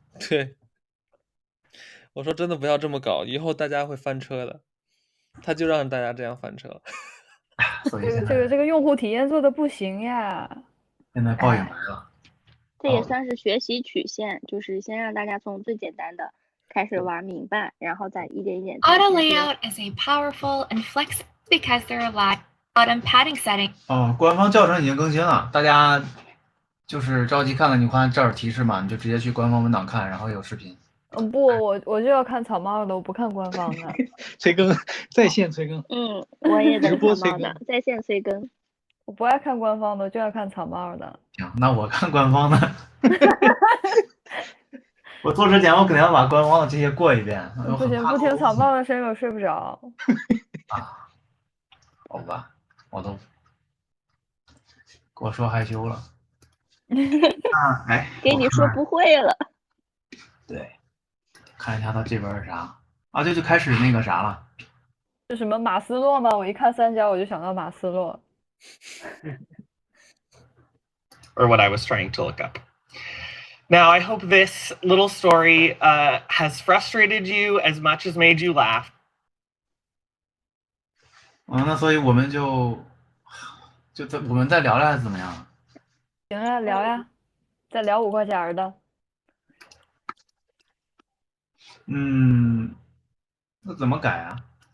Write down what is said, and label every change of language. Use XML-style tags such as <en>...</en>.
<zh>对，我说真的不要这么搞，以后大家会翻车的。他就让大家这样翻车。所以这个用户体验做的不行呀。现在报应来了。这也算是学习曲线，就是先让大家从最简单的开始玩明白，然后再一点一点。</zh> <en>Auto layout is a powerful and flexible because there are a lot of button padding settings.</en> <zh>官方教程已经更新了，大家就是着急看了，你看这儿提示嘛，你就直接去官方文档看，然后有视频。不，我就要看草帽的，我不看官方的。催更，在线催更。我也直播草帽的，在线催更。我不爱看官方的，就要看草帽的。行，那我看官方的。我做之前我肯定要把官方的这些过一遍。不行，不听草帽的声音我睡不着。好吧，我都给我说害羞了。给你说不会了。对，看一下他这边是啥啊？就开始那个啥了。是什么马斯洛吗？我一看三角我就想到马斯洛。</zh> <en>Or what I was trying to look up. Now, I hope this little story has frustrated you as much as made you laugh.</en> <zh>那所以我们我们再聊聊还是怎么样？行呀，聊呀，再聊5块钱的。那怎么改啊？</zh>